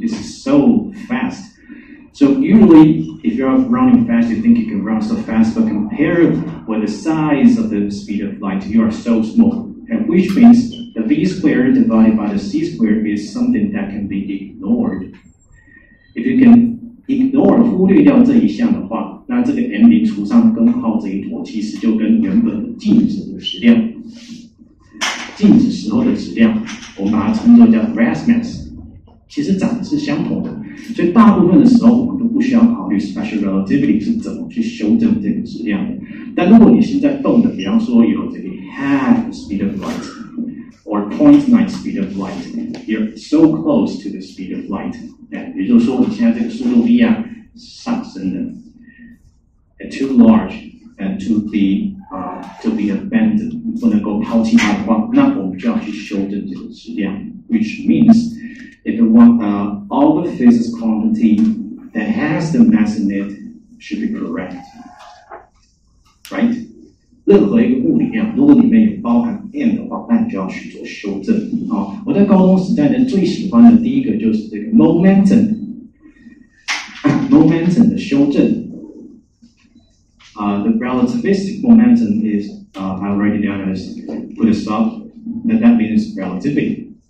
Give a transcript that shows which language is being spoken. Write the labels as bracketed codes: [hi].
[en] This is so fast. So usually, if you're running fast, you think you can run so fast, but compared with the size of the speed of light, you are so small. And which means the v squared divided by the c squared is something that can be ignored. If you can ignore [zh] 忽略掉这一项的话，那这个 m0 除上根号这一坨，其实就跟原本的静止的质量，静止时候的质量，我们把它称作叫 vast mass， 其实长得是相同的。所以大部分的时候，我们都不需要考虑 special relativity 是怎么去修正这个质量的。但如果你现在动的，比方说有这个 [en] half the speed of light。or 0.9 speed of light. You're so close to the speed of light. [zh] 也就是说，你现在这个速度 v 上升了 ， [en] too large and to be abandoned， [zh] 不能够抛弃它的话，那我们就要去修正这个质量。 [en] Which means if you want all the physics quantity that has the mass in it should be correct, right? [zh] 任何一个物理量，如果里面有包含 m 的话，那你就要去做修正。我在高中时代呢，最喜欢的第一个就是这个 momentum 的修正。 [en] The relativistic momentum is, I'll write it down as put a stop, that means relativity.